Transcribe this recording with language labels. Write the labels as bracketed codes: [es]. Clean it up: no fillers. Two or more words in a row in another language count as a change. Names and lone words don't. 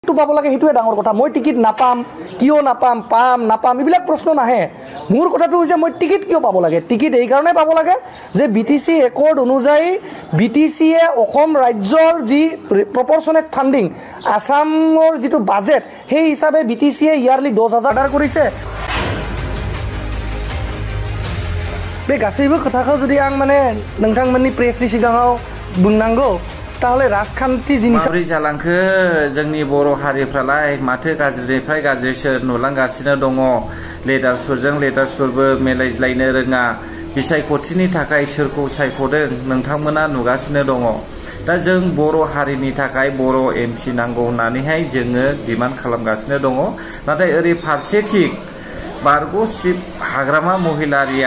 [as] পাব লাগে সেইটোৱে ডাঙৰ কথা মই টিকিট নাপাম কিয় নাপাম পাম নাপাম এইবিলাক প্ৰশ্ন নাহে মোৰ কথাটো হৈছে মই টিকিট কিয় পাব লাগে টিকিট এই কাৰণে পাব লাগে যে বিটিসি একৰ্ড অনুযায়ী বিটিসিয়ে অসম ৰাজ্যৰ যি [en] proportionate funding [as] আসামৰ যিটো বাজেট সেই হিচাপে বিটিসিয়ে ইয়াৰলি 10,000 অৰ্ডাৰ কৰিছে [brx] बे गासैबो खोथाखौ जुदि आं माने नोंथांमोननि प्रेसनि सिगाङाव बुंनांगौ ताहले राजखान्थि जिनिस माबोरै जालांखो जोंनि बर' हारिफ्रालाय माथो गाज्रिनिफ्राय गाज्रिसो नुलांगासिनो दङ लिडार्सफोरजों लिडार्सफोरबो मेलायज्लायनो रोङा बिसायख'थिनि थाखाय सोरखौ सायख'दों नोंथांमोना नुगासिनो दङ दा जों बर' हारिनि थाखाय बर' एमपि नांगौ होननानैहाय जोङो डिमान्ड खालामगासिनो दङ नाथाय ओरै फारसेथिं बारग'सिब हाग्रामा महिलारिया